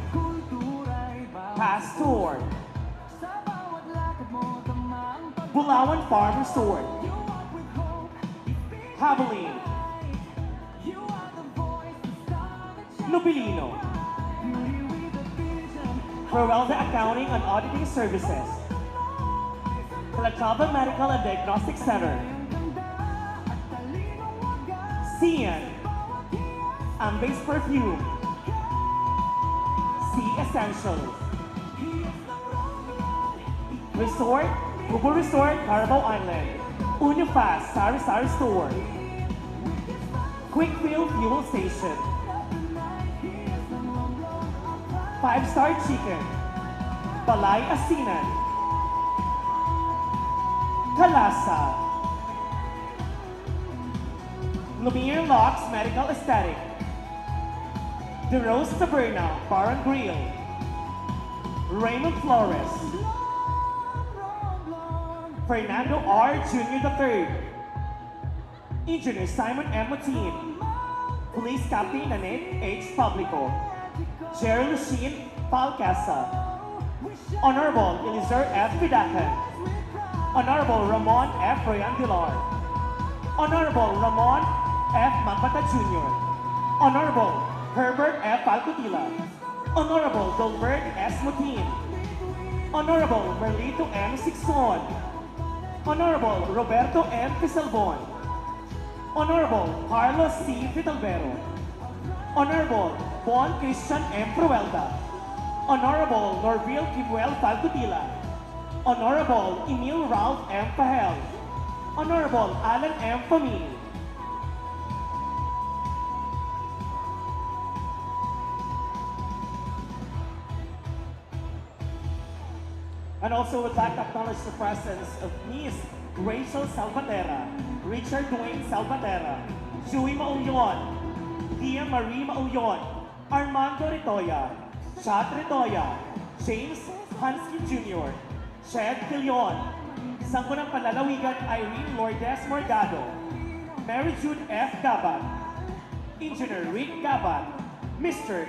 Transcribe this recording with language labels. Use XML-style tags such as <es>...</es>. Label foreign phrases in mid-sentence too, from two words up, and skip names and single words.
<en>Pastor, Bulawan Farm Resort, Habilin, Nobilino, Ferrelda Accounting and Auditing Services, Calatrava Medical and Diagnostic Center, Cian, Ambase Perfume, Sea Essentials, Resort, Kubo Resort, Carabao Island, Unifast, Sari Sari Store, Quickfield Fuel Station, 5-Star Chicken, Balay Asinan, Kalasa, Lumiere Locks Medical Aesthetic, The Rose Taberna Bar and Grill, Raymond Flores, Fernando R. Jr. III, Engineer Simon M. Matin, Police Captain Nanette H. Publico, Jerry Lucien Palcasa, Honorable Eliezer F. Pidacan, Honorable Ramon F. Rayan Dilar, Honorable Ramon F. Magbata Jr., Honorable Herbert F. Alcutila, Honorable Dolbert S. Mutin, Honorable Merlito M. Sixon, Honorable Roberto M. Pisalbon, Honorable Carlos C. Vitalvero, Honorable Bon Christian M. Pruelda, Honorable Norville Kibuel Falcutila, Honorable Emil Ralph M. Pahel, Honorable Alan M. Famini, and also would like to acknowledge the presence of Miss Rachel Salvatera, Richard Dwayne Salvatera, Joey Maulyon, Tia Marie Maulyon, Armando Ritoya, Chad Ritoya, James Hansky Jr., Shed Quilion, Sangguniang Panlalawigan Irene Lourdes Morgado, Mary Jude F. Gabat, Engineer Rick Gabat, Mr.</en>